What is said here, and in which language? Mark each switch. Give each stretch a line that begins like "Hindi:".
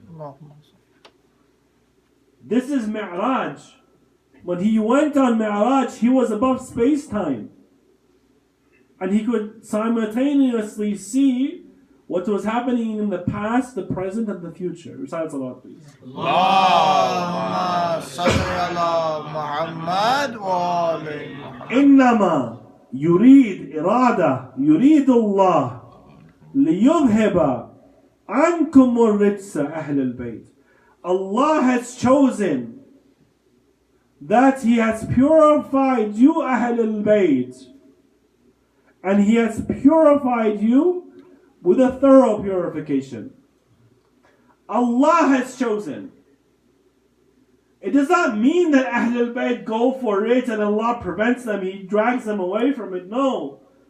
Arabic: اللهم صل.
English: This is Mi'raj. When he went on Mi'raj, he was above space-time. And he could simultaneously see what was happening in the past, the present, and the future. Recite Salat, please.
Arabic: اللهم صل على محمد وآل محمد. إنما يريد يريد الله ليذهب عنكم الرجس أهل البيت.
English: Allah has chosen that He has purified you Ahl al-Bayt, and He has purified you with a thorough purification. Allah has chosen. It does not mean that Ahlul Bayt go for it and Allah prevents them, He drags them away from it. No.